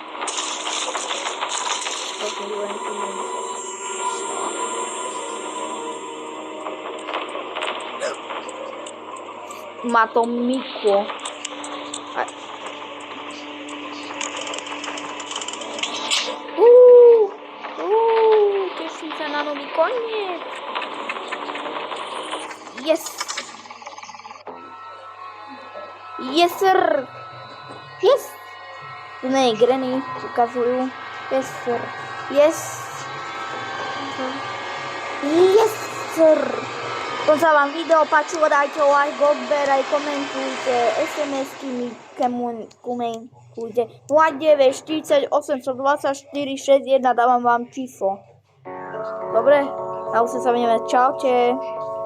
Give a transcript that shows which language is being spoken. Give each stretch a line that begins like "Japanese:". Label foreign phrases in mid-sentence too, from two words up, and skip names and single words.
Slovak: Má to Miko. Teším sa na nový koniec.
English: Yes. Yes, sir. Yes.
Slovak: Ne, Granny ukazujú.
English: Yes, sir. Yes. Yes, sir.
Slovak: To sa vám video páčilo, dajte like, odber, aj komentujte, SMS-ky mi komentujte. 09 48 124 61, dávam vám číslo. Dobre? A už sa vidíme. Čaute.